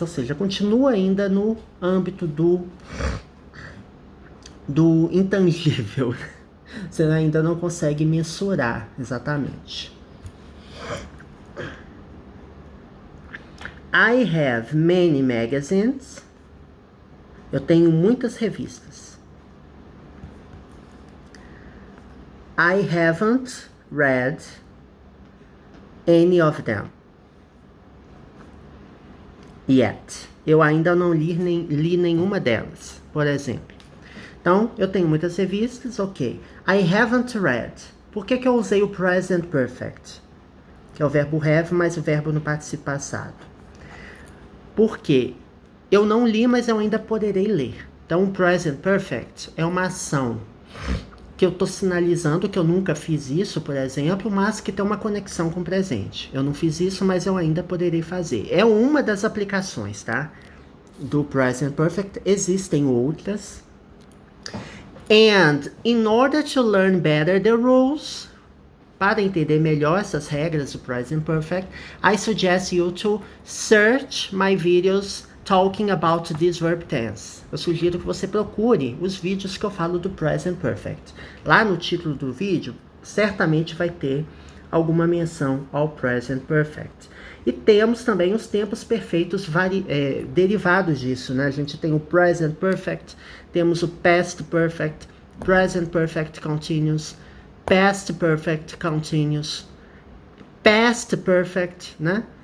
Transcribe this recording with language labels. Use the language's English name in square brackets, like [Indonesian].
[Portuguese] Ou seja, continua ainda no âmbito do intangível. Você ainda não consegue mensurar exatamente. [English] I have many magazines. [Portuguese] Eu tenho muitas revistas. [English] I haven't read any of them yet. [Portuguese] Eu ainda não li nenhuma delas, por exemplo. Então, eu tenho muitas revistas, ok. [English] I haven't read. [Portuguese] Por que eu usei o present perfect? Que é o verbo have, mais o verbo no participo passado. Porque eu não li, mas eu ainda poderei ler. Então, o present perfect é uma ação que eu estou sinalizando que eu nunca fiz isso, por exemplo, mas que tem uma conexão com o presente. Eu não fiz isso, mas eu ainda poderei fazer. É uma das aplicações, tá? Do present perfect. Existem outras. [English] And in order to learn better the rules, [Portuguese] para entender melhor essas regras do present perfect, [English] I suggest you to search my videos talking about this verb tense. [Portuguese] Eu sugiro que você procure os vídeos que eu falo do present perfect. Lá no título do vídeo, certamente vai ter alguma menção ao present perfect. E temos também os tempos perfeitos derivados disso, né? A gente tem o present perfect, temos o past perfect, present perfect continuous, past perfect continuous, past perfect, né?